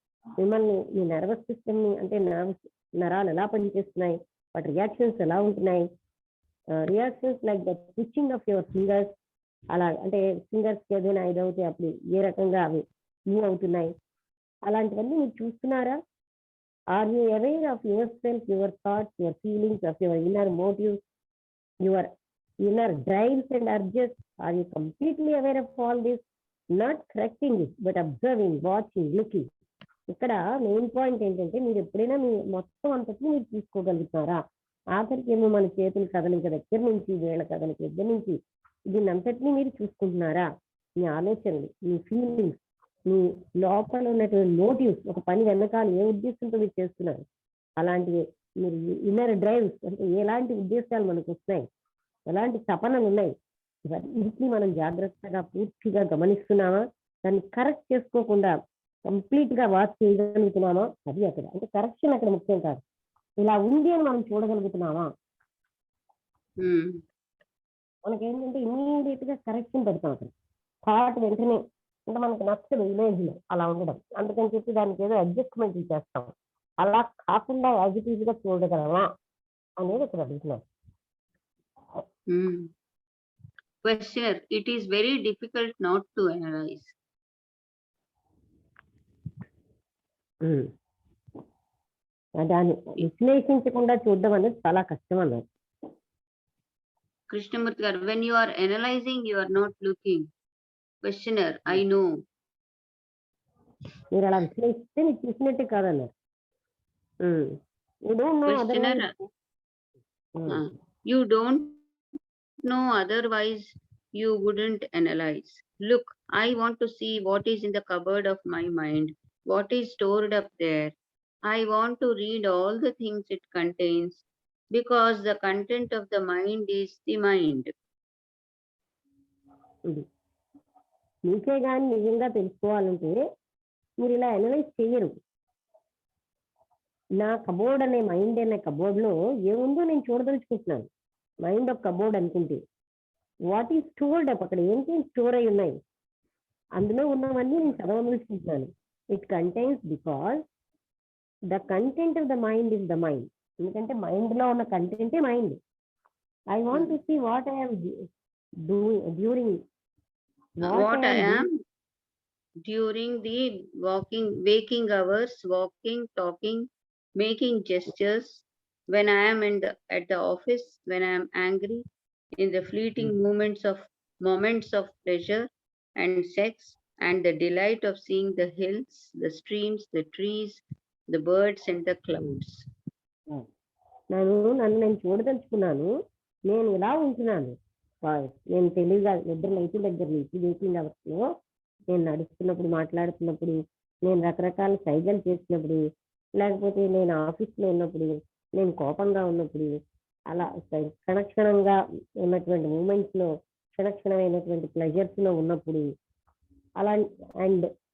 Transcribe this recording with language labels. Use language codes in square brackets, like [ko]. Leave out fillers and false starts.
[te] మిమ్మల్ని మీ nervous system ని అంటే నరాలు ఎలా పనిచేస్తున్నాయి, వాటి రియాక్షన్స్ ఎలా ఉంటున్నాయి, [en] reactions like the twitching of your fingers, [te] అలా అంటే ఫింగర్స్ ఏదైనా ఇదవుతే అప్పుడు ఏ రకంగా అవి మూవ్ అవుతున్నాయి. అలాంటివన్నీ మీరు చూస్తున్నారా? [en] Are you aware of yourself, your thoughts, your feelings, of your inner motives, your inner drives and urges? Are you completely aware of all this? Not correcting it, but observing, watching, looking. [te] ఇక్కడ main point ఏంటంటే మీరు ఎప్పుడైనా మీ మొత్తం అంతటిని మీరు తీసుకోగలుగుతారా? ఆఖరికి ఏమో మన చేతులు కదలిక దగ్గర నుంచి వేళ కదలిక దగ్గర నుంచి దీన్ని అంతటినీ మీరు చూసుకుంటున్నారా? మీ ఆలోచనలు, మీ ఫీలింగ్స్, మీ లోపల ఉన్నటువంటి మోటివ్స్, ఒక పని వెనకాల ఏ ఉద్దేశంతో మీరు చేస్తున్నారు, అలాంటివి మీరు ఇన్నర్ డ్రైవ్స్ అంటే ఎలాంటి ఉద్దేశాలు మనకు వస్తున్నాయి, ఎలాంటి తపనలు ఉన్నాయి, ఇవన్నీ మనం జాగ్రత్తగా పూర్తిగా గమనిస్తున్నామా? దాన్ని కరెక్ట్ చేసుకోకుండా కంప్లీట్ గా వాచ్ చేయగలుగుతున్నామా? అది అక్కడ అంటే కరెక్షన్ అక్కడ ముఖ్యం కాదు, ఇలా ఉంది అని మనం చూడగలుగుతున్నామా? మనకేంటంటే ఇమీడియట్ గా కరెక్షన్ పెడతాం అక్కడ, థాట్ వెంటనే అంటే మనకు నచ్చదు ఇమేజ్ లో అలా ఉండడం, అందుకని చెప్పి దానికి ఏదో అడ్జస్ట్మెంట్ చేస్తాం. అలా కాకుండా యాజిటీవ్ గా చూడగలమా అనేది ఇక్కడ అడుగుతున్నాం. [en] Questioner, it is very difficult not to analyze. [te] దాన్ని విశ్లేషించకుండా చూడడం అనేది చాలా కష్టం అన్నారు. [en] Krishnamurti garu, when you are analyzing, you are not looking. Questioner, I know. [te] మీరు అలా విశ్లేషిస్తే మీరు చూసినట్టే కాదన్నారు. [en] Questioner, you don't know, otherwise you wouldn't analyze. Look, I want to see what is in the cupboard of my mind, what is stored up there. I want to read all the things it contains, because the content of the mind is the mind. [te] మీకే కానీ నిజంగా తెలుసుకోవాలంటే మీరు ఇలా analyse చేయరు. నా cupboard అనే mind అనే కబోర్డ్ లో ఏముందో నేను చూడదలుచుకుంటున్నాను. మైండ్ ఒక కబోర్డ్ అనుకుంటే [en] what is stored up, [te] అక్కడ ఏంటి స్టోర్ అయి ఉన్నాయి, అందులో ఉన్నవన్నీ నేను చదవదలుచుకుంటున్నాను. [en] It contains because the content of the mind is the mind. [te] ఎందుకంటే మైండ్ లో ఉన్న కంటెంటే mind. [en] I want to see what I am during What I am during the waking hours, walking, talking, making gestures, when I am at the office, when I am angry, in the fleeting moments of pleasure and sex, and the delight of seeing the hills, the streams, the trees, the birds and the clouds. [te] నన్ను చూడదలుచుకున్నాను, నేను ఇలా ఉంటున్నాను. నేను తెలివిగా నిద్ర లేచి దగ్గర నుంచి వేకింగ్ అవర్స్ లో నేను నడుస్తున్నప్పుడు, మాట్లాడుతున్నప్పుడు, నేను రకరకాల సైగలు చేసినప్పుడు, లేకపోతే నేను ఆఫీస్లో ఉన్నప్పుడు, నేను కోపంగా ఉన్నప్పుడు, అలా క్షణక్షణంగా ఉన్నటువంటి మూమెంట్స్ లో, క్షణక్షణమైనటువంటి ప్లెజర్స్ లో ఉన్నప్పుడు, అలా అండ్